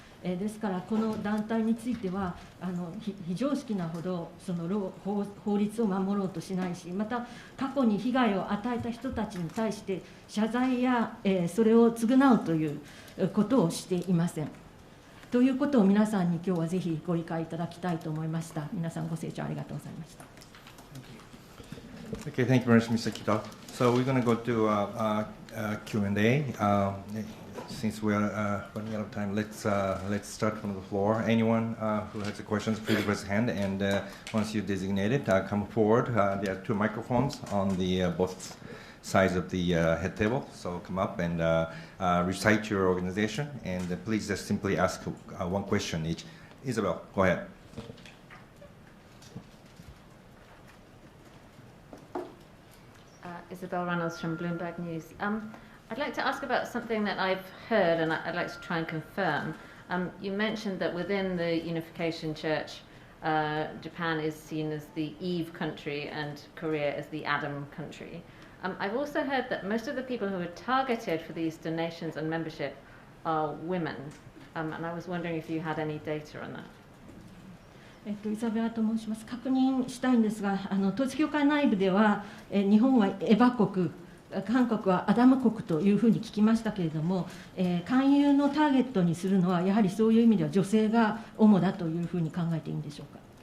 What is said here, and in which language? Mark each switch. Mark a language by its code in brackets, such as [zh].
[ja] ですからこの団体については非常識なほどその法律を守ろうとしないし、また過去に被害を与えた人たちに対して謝罪や、それを償うということをしていません。ということを皆さんに今日はぜひご理解いただきたいと思いました。皆さんご清聴ありがとうございました。 [en] Okay, thank you very much, Mr. Kita. So we're going to go to Q&A. Since we are running out of time, let's start from the floor. Anyone who has questions, please raise your hand, and once you're designated, come forward. There are two microphones on the both sides of the head table, so come up and recite your organization, and please just simply ask one question each. Isabel, go ahead. Isabel Reynolds from Bloomberg News. I'd like to ask about something that I've heard and I'd like to try and confirm. You mentioned that within the Unification Church, Japan is seen as the Eve country and Korea as the Adam country. I've also heard that most of the people who are targeted for these donations and membership are women, and I was wondering if you had any data on that. [ja] イザベラと申します。確認したいんですが、統一教会内部では、日本はエバ国、韓国はアダム国というふうに聞きましたけれども、勧誘のターゲットにするのはやはりそういう意味では女性が主だというふうに考えていいんでしょうか。